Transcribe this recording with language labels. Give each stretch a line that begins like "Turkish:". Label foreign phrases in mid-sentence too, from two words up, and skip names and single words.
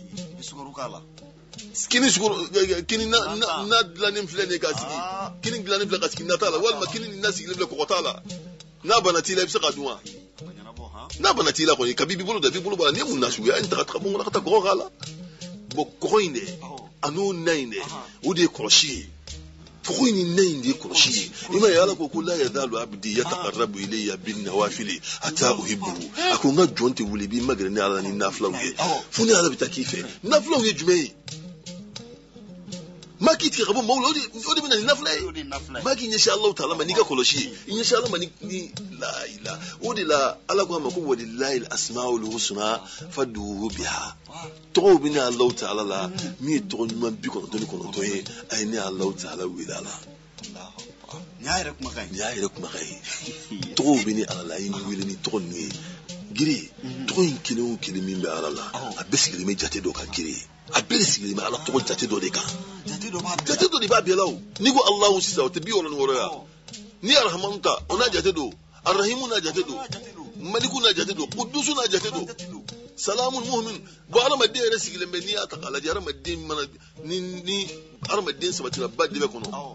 Bambara: kini na dilannen filɛ nin ye ka sigi kini dilannen filɛ ka sigi nata la walima kini nin na sigilen filɛ kɔgɔ t'a la n'a bana t'i la i bɛ se ka dun wa n'a bana t'i la kɔni kabi b'i bolo da b'i bolo b'a la n'i ye mun na sugu ye a ye n ta ka bɔ n kɔnɔ ka taa kɔgɔ k'a la bon kɔgɔ in dɛ a n'o na in dɛ o de ye kɔlɔsi ye fɔgɔ in ni na in de ye kɔlɔsi ye i ma ye Ala ko
Arabic: لا يزال عبدي يتقرب إلي بالنوافل حتى أحبه
Bambara: a ko n ka jɔn tɛ wuli i b'i magɛrɛ ni Ala ni nafilaw ye fo ni Ala bɛ taa k'i fɛ nafilaw ye jumɛn ye maa k'i tigɛ ka bɔ maaw la o de bɛ na ni nafila ye maa k'i ɲɛsin Alahu Taala ma n'i ka kɔlɔsi ye i ɲɛsin Ala ma ni
Arabic: لا إله
Bambara: o de la Ala ko a ma ko
Arabic: ولله الأسماء الحسنى فادعوه بها
Bambara: tɔgɔw bɛ ne Alahu Taala la min ye tɔgɔ ɲuman 99 ye a ye ne Alahu Taala wele a la nin y'a yɛrɛ kumakan ye tɔgɔw bɛ ne Ala la a ye ne wele ni tɔgɔ ninnu ye giri to in kelen o kelen min bɛ ala la a bɛɛ sigilen bɛ jate dɔ kan giri a bɛɛ sigilen bɛ ala tɔgɔ jate dɔ de kan jate dɔ de b'a bɛɛ la o n'i ko alahu sisan o tɛ 76 ya ni arahamanu ta o n'a jate do arahimu n'a jate do maliku n'a jate do kudusu n'a jate do salamun mu'min bon adamaden yɛrɛ sigilen bɛ n'i y'a ta k'a lajɛ adamaden mana ni adamaden sabatira ba de bɛ kɔnɔ